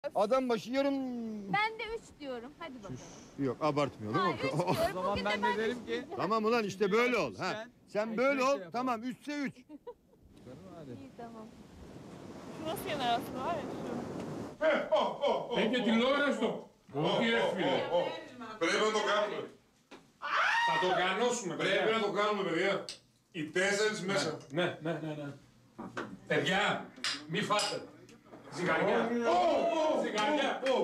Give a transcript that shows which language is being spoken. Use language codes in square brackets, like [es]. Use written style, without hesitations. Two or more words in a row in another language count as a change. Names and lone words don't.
[tr] Adam başı yarım... Ben de 3 diyorum. Hadi bakalım. Yok abartmıyorum. Ha, 3 diyorum. O zaman ben de derim ki... Tamam ulan işte böyle ol. Ha. Sen böyle ol. Tamam 3'se 3. İyi tamam. Şu nasıl yener aslında var ya şu. [el] Έχει τηλεόραση. Όχι ρε φίλε. Πρέπει να το κάνουμε. Θα το οργανώσουμε Πρέπει παιδιά. να το κάνουμε, παιδιά. Οι 4 μέσα. Ναι. Παιδιά, μη φάτε. Ζυγαριά. Ζυγαριά.